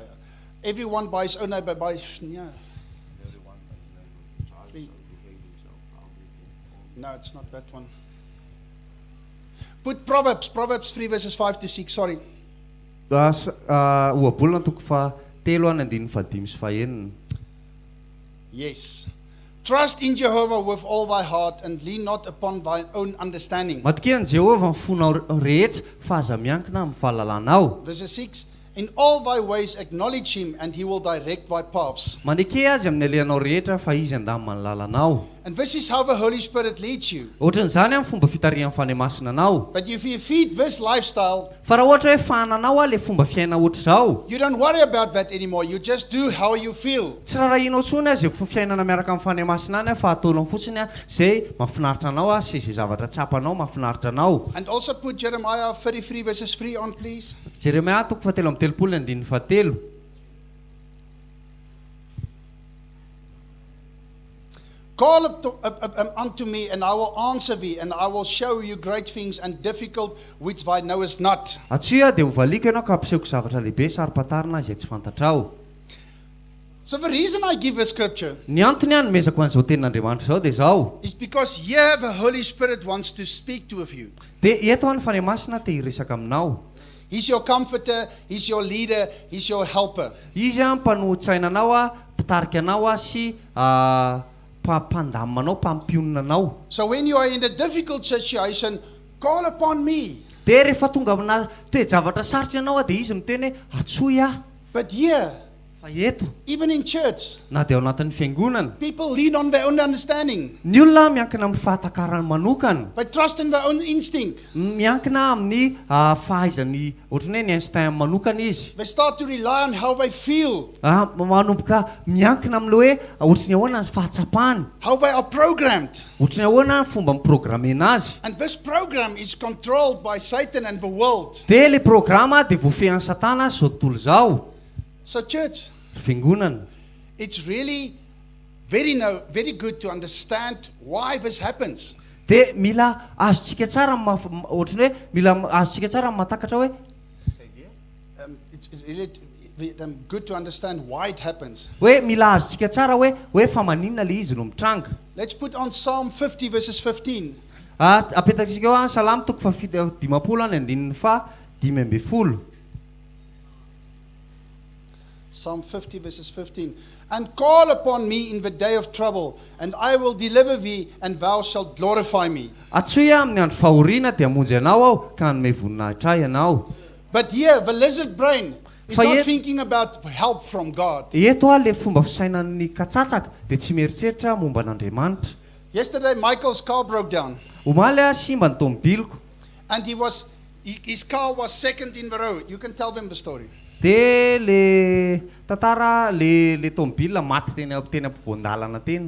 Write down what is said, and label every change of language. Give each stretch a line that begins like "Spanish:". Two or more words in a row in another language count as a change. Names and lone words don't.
English: Everyone by his own neighbor, by... Yeah. No, it's not that one. Put Proverbs 3 verses 5 to 6, sorry.
Malagasy: Ohabolana toko 7:5 sy 5.
English: Yes. Trust in Jehovah with all thy heart and lean not upon thy own understanding.
Malagasy: Matkeo ny Jehovah ny fonao rehetra fa aza miankina amin'ny fahalalanao.
English: Verse 6. In all thy ways acknowledge him and he will direct thy paths.
Malagasy: Maneke azy amin'ny alehanao rehetra fa izy andamina ny lalanao.
English: And this is how the Holy Spirit leads you.
Malagasy: Ohatran'izany amin'ny fomba fitarihan'ny fanahy masinanao.
English: But if you feed this lifestyle,
Malagasy: fa raha ohatra hoe fahananao le fomba fiaina ohatra zao,
English: you don't worry about that anymore. You just do how you feel.
Malagasy: tsy rahainao tsony zay fiainana miaraka amin'ny fanahy masina any fa ataonao fotsiny zay mahafinaritra anao sy zay zavatra tsapanao mahafinaritra anao.
English: And also put Jeremiah 33 verses 3 on, please.
Malagasy: Jeremia toko 7:3.
English: Call unto me, and I will answer thee, and I will show you great things and difficult which thou knowest not.
Malagasy: Atsia dia hovaliko ianao ka ampisehoko zavatra lehibe saropatarina izay tsy fantatrao.
English: So the reason I give this scripture
Malagasy: Ny antony nomezako an'izao tenin'Andriamanitra zao dia zao.
English: is because here the Holy Spirit wants to speak to with you.
Malagasy: Dia eto ny fanahy masina te hiresaka aminao.
English: He's your comforter, he's your leader, he's your helper.
Malagasy: Izy mpanohitsaina anao mpitarika anao sy mpandaminanao mpampionina anao.
English: So when you are in a difficult situation, call upon me.
Malagasy: Dia rehefa tonga amina toe-javatra sarotra ianao dia izy miteny atsoy aho.
English: But here,
Malagasy: fa eto
English: even in church,
Malagasy: na dia ao anatin'ny fiangonana
English: people lean on their own understanding.
Malagasy: ny olona miankina amin'ny fahatakarany manokana,
English: They trust in their own instinct.
Malagasy: miankina amin'ny fahaizany ohatrany hoe ny instinct manokana izy.
English: They start to rely on how they feel,
Malagasy: Manomboka miankina amin'ilay hoe ohatrany ahoana ny fahatsapany,
English: how they are programmed.
Malagasy: ohatrany ahoana ny fomba miprogramena azy.
English: And this program is controlled by Satan and the world.
Malagasy: Dia le programa dia voafehan'ny satana zao tontolo zao.
English: So church,
Malagasy: Fiangonana,
English: it's really very good to understand why this happens.
Malagasy: dia mila azontsika tsara ohatrany hoe mila azontsika tsara mahatakatra hoe
English: It's really good to understand why it happens.
Malagasy: mila azontsika tsara hoe fa maninona le izy no mitranga.
English: Let's put on Psalm 50 verses 15.
Malagasy: Apetakitsika eo any Salamo toko 50:5.
English: Psalm 50 verses 15. And call upon me in the day of trouble, and I will deliver thee, and thou shalt glorify me.
Malagasy: Atsoy amin'ny andro fahoriana dia hamonjy anao aho ka hanome voninahitra ahy ianao.
English: But here, the lizard brain is
Malagasy: Fa
English: not yet- thinking about help from God.
Malagasy: Eto le fomba fisainan'ny katsatsaka dia tsy mieritreritra momba an'Andriamanitra.
English: Yesterday, Michael's car broke down,
Malagasy: Omaly simba ny tomobiliko
English: and his car was second in the row. You can tell them the story.
Malagasy: dia le tantara le tomobila maty teny ampovoan-dalana teny.